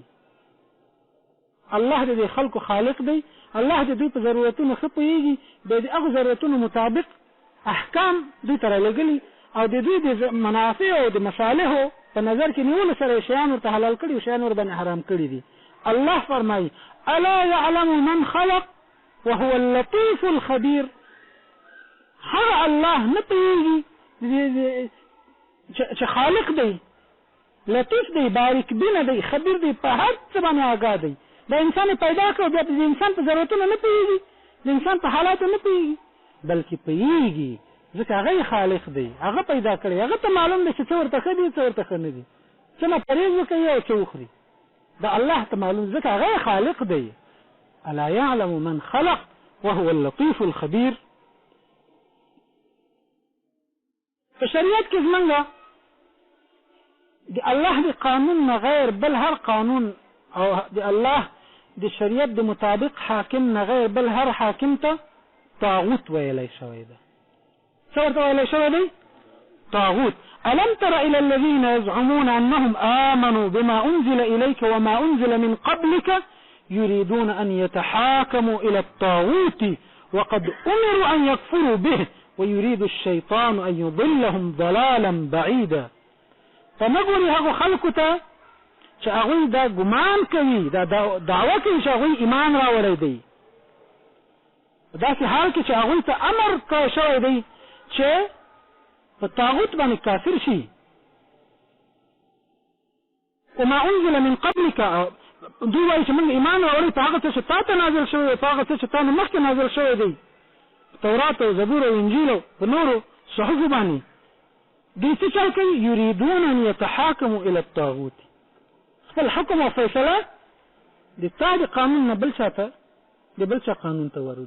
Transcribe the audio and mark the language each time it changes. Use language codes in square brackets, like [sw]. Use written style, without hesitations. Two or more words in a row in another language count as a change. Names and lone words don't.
[ps] الله د دې خلکو خالق دی، الله د دوی په ضرورتونو ښه پوهېږي، بیا د هغو ضرورتونو مطابق احکام دوی ته رالیږلي او د دوی د منافع او د مصالحو په نظر کې نیولو سره شیان ورته حلال کړي او شیان ورباندې حرام کړي دي. الله فرمایي [ar] الا يعلم من خلق وهو اللطيف الخبير. [ps] هغه الله نه پوهېږي چې خالق دی، لطیف دی، باریک بینه دی، خبیر دی، په هر څه باندې آګاه دی. دا انسان پیدا کړو بیا د انسان په ضرورتونو نه پوهېږي، د انسان په حالاتو نه پوهېږي، بلکې پوهېږي ځکه هغه خالق دی، هغه پیدا کړی، هغه ته معلوم دی چې څه ورته ښه دي څه ورته ښه نه دي، څه نه پرهېز وکوي او څه وخوري. دا الله ته معلوم ځکه هغه خالق دی. [ar] الا يعلم من خلق وهو اللطيف الخبير. [ps] په شریعت کې زمونږ د الله د قانون نه غیر بل هر قانون او د الله د شریعت د مطابق حاکم نه غیر بل هر حاکم ته طاغوت ویلی شوی ده. څه ورته ویلی شوی دی؟ طاغوت. [ar] ألم تر إلى الذين يزعمون أنهم آمنوا بما أنزل إليك وما أنزل من قبلك يريدون أن يتحاكموا إلى الطاغوت وقد أمروا أن يكفروا به ويريد الشيطان أن يضلهم ضلالا بعيدا. [ps] فنقول هغو خلقتا چې هغوی دا ګمان کوي، دا دعوه کوي چې هغوی ایمان راوړی دی، داسې حال کې چې هغوی ته امر کړی شوی دی چې په طاغوت باندې کافر شي. [ar] وما انزل من قبلك، [ps] دوی وایي چې موږ ایمان راوړی په هغه څه چې تا ته نازل شوی دی، په هغه څه چې تا نه مخکې نازل شوی دی، تورات او زبور او انجیل او په نورو صحفو باندې. دوی څه چل کوي؟ [ar] یریدون ان یتحاکموا الی الطاغوت، [ps] خپل حکم او فیصله د تا د قانون نه بل چا ته، د بل چا قانون ته وروړي.